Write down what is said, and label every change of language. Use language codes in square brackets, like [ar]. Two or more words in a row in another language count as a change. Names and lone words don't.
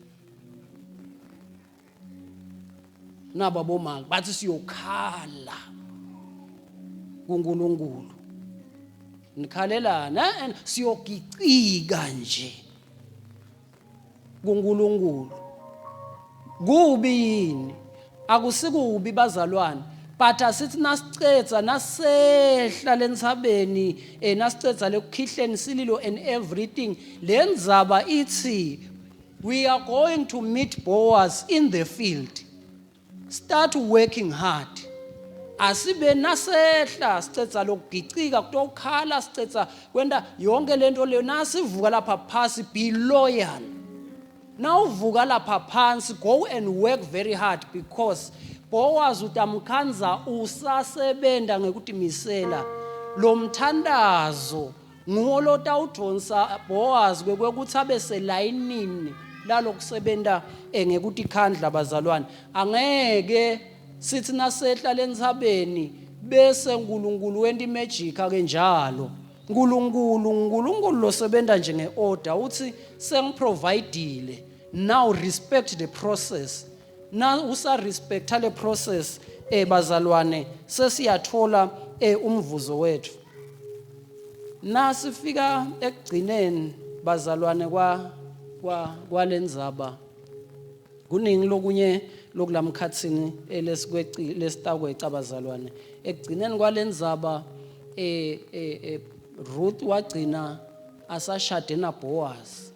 [ss] Naba bomake bathi siyokhala kuNkulunkulu, nikhalelana siyogicika nje kuNkulunkulu. Kubi yini? Akusikubi bazalwane, but asithi nasicetha nasehla lentsabeni nasicetha lekukhihleni sililo [en] and everything, [ss] lendzaba ithi [en] we are going to meet Boaz in the field. Start working hard. [ss] Asibe nasehla sicetha lokugicika kutokhala sicetha kwenda yonke lento leyo, nasivuka lapha phasi [en] be loyal. [ss] Now uvuka lapha phansi, [en] go and work very hard, because [ss] Boaz utamkhanza usasebenta ngekuthi misela lo mthandazo nguwo lotawudonsa Boaz kwekuthi abe selayinini lalokusebenta ngekuthi khandla bazalwane. Angeke sithi nasehla lentsabeni bese uNkulunkulu wenta imagic ake njalo. uNkulunkulu lo sebenta nje ngeorder, uthi sengiprovidile, [en] now respect the process. [ss] Now usa respect le process bazalwane sesiyathola umvuzo wethu. Nasifika ekugcineni bazalwane kwalendzaba kuningi lokunye lokulamkhathini lesitakweca abazalwane ekugcineni kwalendzaba Ruth wagcina asashade naBoaz.